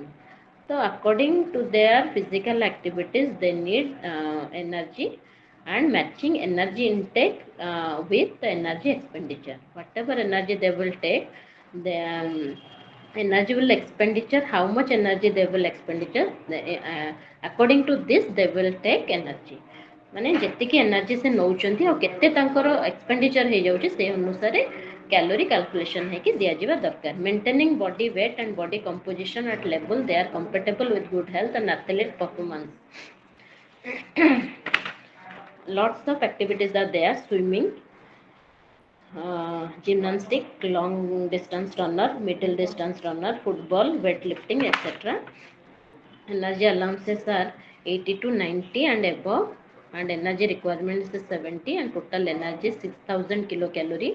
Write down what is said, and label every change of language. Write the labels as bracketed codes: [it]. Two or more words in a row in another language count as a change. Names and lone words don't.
[en] So according to their physical activities, they need energy and matching energy intake with the energy expenditure. Whatever energy they will take, the energy will expenditure, how much energy they will expenditure, according to this they will take energy. [or] ମାନେ ଯେତିକି ଏନର୍ଜି ସେ ନେଉଛନ୍ତି ଆଉ କେତେ ତାଙ୍କର ଏକ୍ସପେଣ୍ଡିଚର ହେଇଯାଉଛି ସେ ଅନୁସାରେ [en] calorie calculation [or] ହେଇକି ଦିଆଯିବା ଦରକାର. [en] maintaining body weight and body composition at level they are comfortable with good health and athlete performance. lots of activities are there: swimming, gymnastic, long distance runner, middle distance runner, football, weightlifting, etc. Energy allowances are 80 to 90 and above, and energy requirements is 70, and total energy is 6000 kilocalorie.